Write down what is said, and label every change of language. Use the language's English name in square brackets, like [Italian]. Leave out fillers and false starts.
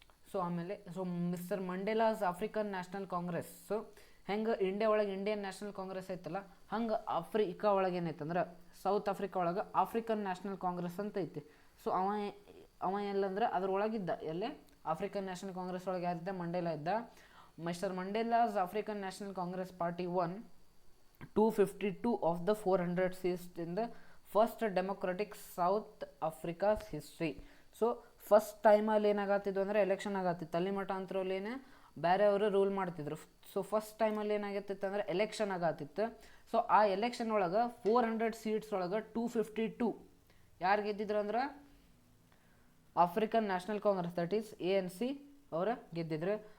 [English] So ಆಮೇಲೆ mister Mandela's African National Congress. [Kannada] So ಹೆಂಗೆ India ಒಳಗೆ ಇಂಡಿಯನ್ ನ್ಯಾಷನಲ್ ಕಾಂಗ್ರೆಸ್ ಐತಲ್ಲ, ಹಂಗೆ ಆಫ್ರಿಕಾ ಒಳಗೆ ಏನೈತಂದ್ರೆ ಸೌತ್ ಆಫ್ರಿಕಾ ಒಳಗೆ ಆಫ್ರಿಕನ್ ನ್ಯಾಷನಲ್ ಕಾಂಗ್ರೆಸ್ ಅಂತ ಐತಿ. ಸೊ ಅವ ಎಲ್ಲಂದ್ರೆ ಅದ್ರೊಳಗಿದ್ದ, ಎಲ್ಲೇ ಆಫ್ರಿಕನ್ ನ್ಯಾಷನಲ್ ಕಾಂಗ್ರೆಸ್ ಒಳಗೆ ಯಾರಿದ್ದ, ಮಂಡೇಲಾ ಇದ್ದ. [English] Mister Mandela's African National Congress party one 252 of the 400 seats in the first democratic South Africa's history. [Kannada] So first ಟೈಮಲ್ಲಿ ಏನಾಗತ್ತಿದ್ದು ಅಂದರೆ ಎಲೆಕ್ಷನ್ ಆಗತ್ತಿತ್ತು. ಅಲ್ಲಿ ಮಟ್ಟ ಅಂತರಲ್ಲಿ ಬೇರೆಯವರು ರೂಲ್ ಮಾಡ್ತಿದ್ರು. ಸೊ ಫಸ್ಟ್ ಟೈಮಲ್ಲಿ ಏನಾಗತ್ತಿತ್ತು ಅಂದರೆ ಎಲೆಕ್ಷನ್ ಆಗತ್ತಿತ್ತು. ಸೊ ಆ ಎಲೆಕ್ಷನ್ ಒಳಗೆ 400 seats ಒಳಗೆ 252 ಯಾರು ಗೆದ್ದಿದ್ರು ಅಂದ್ರೆ African national Congress, that is ANC ಅವರ ಗೆದ್ದಿದ್ರು.